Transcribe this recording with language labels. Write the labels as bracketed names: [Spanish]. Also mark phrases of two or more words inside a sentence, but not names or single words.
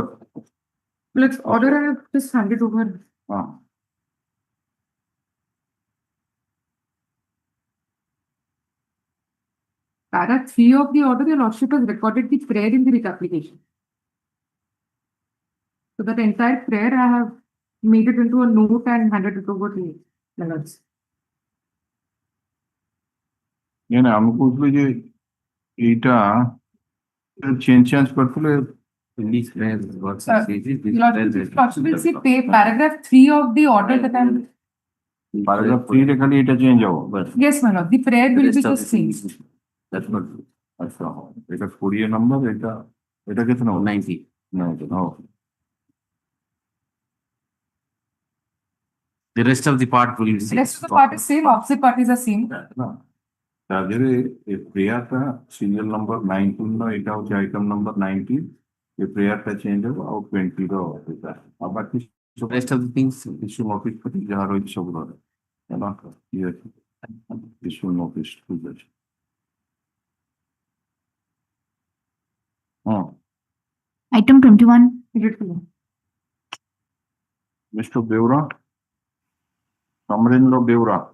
[English] Let's order I have just handed over. Para 3 of the order, Your Lordship has recorded the prayer in the writ application. So that entire prayer I have made it into a note and handed it over to the Lords. [Odia] ଆମେ କହୁଥିଲେ ଯେ ଏଇଟା ଚେଞ୍ଜ କରିଥିଲେ [English] Paragraph 3 of the order that I'm. [Odia] Paragraph 3 ରେ ଖାଲି ଏଇଟା ଚେଞ୍ଜ ହବ [English] Yes, my Lord. The prayer will be just changed. That's not [Odia] ଆଚ୍ଛା ଏଇଟା 20 ନମ୍ବର ଏଇଟା କେତେ ନମ୍ବର 90 ହଉ [English] The rest of the part will be The rest of the part is same, opposite parties are same. [Odia] ତା ଦେହରେ ଏ ପ୍ରେୟାରଟା [English] serial number [Odia] 19 ର ଏଇଟା ହଉଛି [English] item number [Odia] 19 ଏ ପ୍ରେୟାରଟା ଚେଞ୍ଜ ହବ ଆଉ 20 ର ଏଇଟା ଆଉ ବାକି [English] rest of the things issue notice [Odia] କରି ଯାହା ରହିଛି ସବୁ ରହିବ ହେଲା ଇଏ [English] issue notice [Odia] ଠିକ ଅଛି [English] Item 21. Mr. Beura, Samarendra Beura.